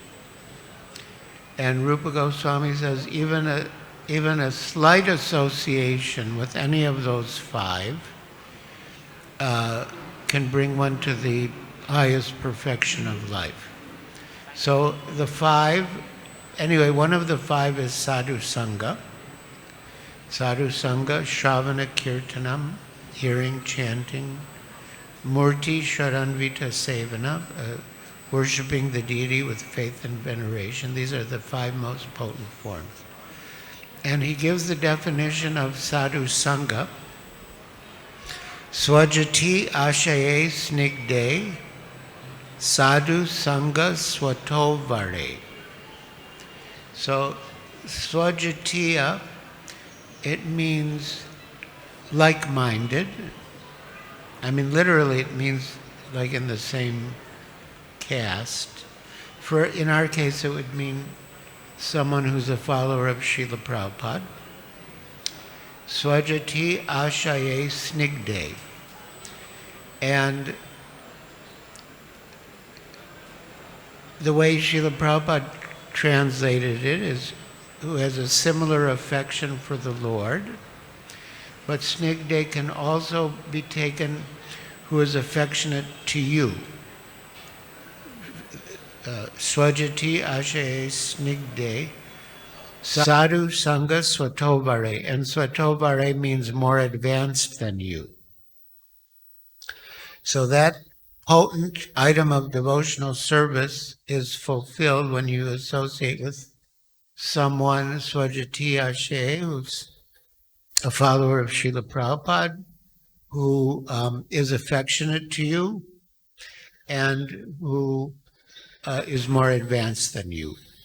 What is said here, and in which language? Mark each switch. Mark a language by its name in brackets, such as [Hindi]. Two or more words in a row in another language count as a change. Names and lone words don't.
[English] And Rupa Goswami says even a slight association with any of those 5 can bring one to the highest perfection of life. So the 5, anyway, one of the 5 is [Sanskrit] sadhu sangha. Sadhu sangha, shravana kirtanam, [English] hearing, chanting, [Sanskrit] murti sharanvita sevana, [English] worshipping the deity with faith and veneration. These are the 5 most potent forms. And he gives the definition of sadhu sangha: [Sanskrit] swajati ashaye snigde, sadhu sangha swato vare. [English] So swajatiya, it means like-minded. I mean, literally it means like in the same caste. In our case, it would mean someone who's a follower of Srila Prabhupada. [Sanskrit] Swajati ashaye snigde. [English] And the way Srila Prabhupada translated it is, who has a similar affection for the Lord. But snigde can also be taken who is affectionate to you. [Sanskrit] Swajati ashaye snigde, sadhu sangha swatovare. [English] And swatovare means more advanced than you. So that potent item of devotional service is fulfilled when you associate with someone, [Sanskrit] swajati ashaye, [English] who's a follower of Srila Prabhupada, who is affectionate to you and who is more advanced than you.